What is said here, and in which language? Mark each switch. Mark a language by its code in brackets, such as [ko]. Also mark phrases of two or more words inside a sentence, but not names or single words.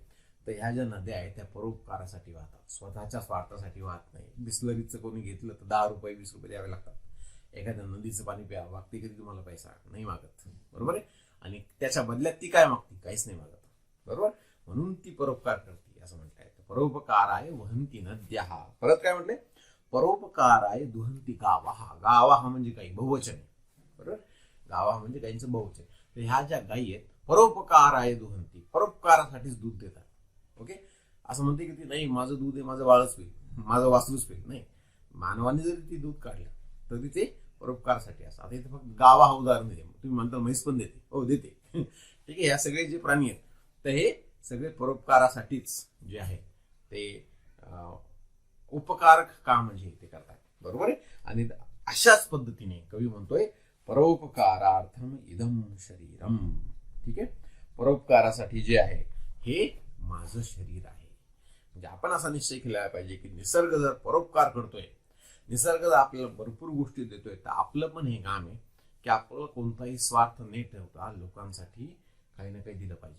[mr] तर ह्या ज्या नद्या आहेत त्या परोपकारासाठी वाहतात, स्वतःच्या स्वार्थासाठी वाहत नाही. बिस्लरीचं कोणी घेतलं तर 10 रुपये 20 रुपये द्यावे लागतात. एखाद्या नदीचं पाणी प्या, मागते कधी तुम्हाला पैसा नाही मागत. बरोबर आहे. आणि त्याच्या बदल्यात ती काय मागते? काहीच नाही मागत. बरोबर. म्हणून ती परोपकार करते असं म्हणताय. [sa] परोपकाराय वहन्ति नद्यः. [mr] परत काय म्हटले? [sa] परोपकाराय दुहन्ति गावः. [mr] गावः म्हणजे काही बहुवचन आहे. बरोबर. गावः म्हणजे गाईंचं बहुवचन. तर ह्या ज्या गायी आहेत [sa] परोपकाराय दुहन्ति, [mr] परोपकारासाठीच दूध देतात. ओके. असं म्हणते की ती नाही माझं दूध आहे, माझं बाळच पिईल, माझं वासरूच पिईल. नाही, मानवाने जरी ती दूध काढलं तरी ते परोपकारासाठी असं. आता इथे फक्त गावा हा उदाहरण देते. तुम्ही म्हणता म्हैस पण देते, हो देते. ठीक आहे. या सगळे जे प्राणी आहेत तर हे सगळे परोपकारासाठीच जे आहे ते उपकार काम म्हणजे ते करतात. बरोबर आहे. आणि अशाच पद्धतीने कवी म्हणतोय [sa] परोपकारार्थम इदम शरीरम. [mr] ठीक आहे. परोपकारासाठी जे आहे हे माझं शरीर आहे. म्हणजे आपण असा निश्चय केला पाहिजे की निसर्ग जर परोपकार करतोय, निसर्ग जर आपल्याला भरपूर गोष्टी देतोय, तर आपलं पण हे काम आहे की आपल्याला कोणताही स्वार्थ न ठेवता लोकांसाठी काही ना काही दिलं पाहिजे.